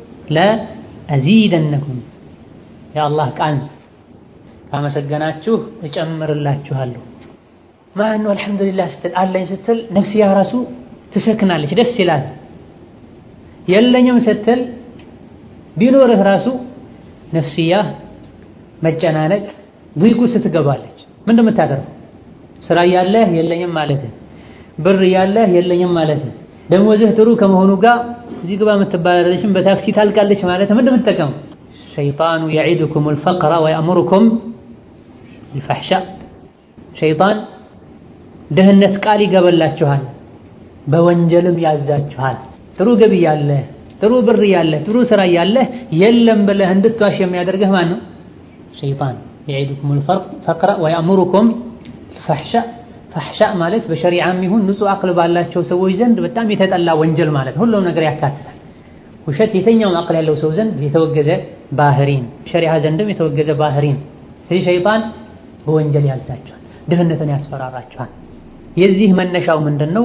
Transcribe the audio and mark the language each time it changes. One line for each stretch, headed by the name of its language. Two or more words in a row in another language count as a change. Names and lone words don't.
Amharic: ለአዚደነኩም የአላህ ቃል ካመሰገናችሁ እጨምርላችኋለሁ። ማነው አልሐምዱሊላህ ስትል አለኝ ስትል ነፍስያ ራሱ ትሰክናለች፣ ደስ ይላል። የለኝም ስትል ቢኖርህ ራሱ ነፍስያህ መጨናነቅ ضيق ውስጥ ትገባለች። ምንድነው የምታደርገው? ስራ ያለህ የለኝም ማለት፣ ብር ያለህ የለኝም ማለት፣ ደሞዝህ ጥሩ ከመሆኑ ጋር እዚህ ግባ የምትባላለችም በታክሲ ታልቃለች ማለት ምንድነው የምትጠቀመው? ሸይጣኑ
Arabic: يعيدكم الفقر ويأمركم بالفحشاء።
Amharic: ሸይጣን ድህነት ቃል ይገበላችኋል፣ በወንጀልም ያዛችኋል። ጥሩ ገቢ ያለህ፣ ጥሩ ብር ያለህ፣ ጥሩ ስራ ያለህ የለም ብለህ እንድትዋሽ የሚያደርግህ ማን ነው? ሸይጣን።
Arabic: يعيدكم الفقر ويأمركم بالفحشاء።
Amharic: ፈሕሻእ ማለት በሸሪዓም ይሁን ንጹህ አቅል ባላቸው ሰዎች ዘንድ በጣም የተጠላ ወንጀል ማለት ሁሉም ነገር ያካትታል። ውሸት የትኛውም አቅል ያለው ሰው ዘንድ የተወገዘ ባህሪን፣ ሸሪዓ ዘንድም የተወገዘ ባህሪን። ስለዚህ ሸይጣን በወንጀል ያዛቸዋል፣ ድህነትን ያስፈራራቸዋል። የዚህ መነሻው ምንድነው?